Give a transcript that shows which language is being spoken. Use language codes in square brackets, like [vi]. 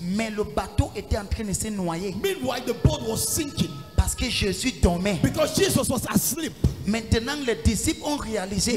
[fr] Mais le bateau était en train de se noyer [en] Meanwhile, the boat was sinking [fr] parce que Jésus dormait. [en] because Jesus was asleep. [fr] Maintenant, les disciples ont réalisé.